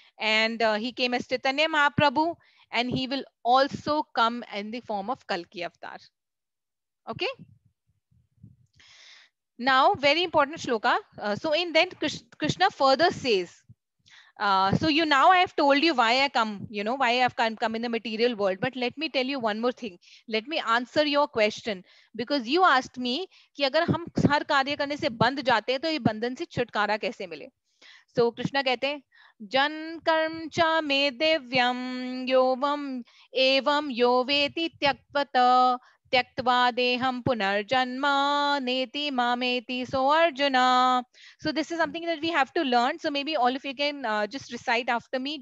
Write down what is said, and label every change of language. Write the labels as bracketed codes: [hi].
[en] And he came as Chaitanya Mahaprabhu, and he will also come in the form of Kalki avatar. Okay. Now, very important shloka. So in that, Krishna further says, so now I have told you why I come, why I have come in the material world. But let me tell you one more thing. Let me answer your question, because you asked me [hi] कि अगर हम हर कार्य करने से बंध जाते हैं तो ये बंधन से छुटकारा कैसे मिले. So कृष्णा कहते हैं, [sa] जन कर्म च मे दिव्यम योवम एवं यो वेति त्यक्त्वत त्यक्त्वा देहम पुनर्जन्म नेति मामेति. [en] So Arjuna, so this is something that we have to learn. So maybe all of you can just recite after me.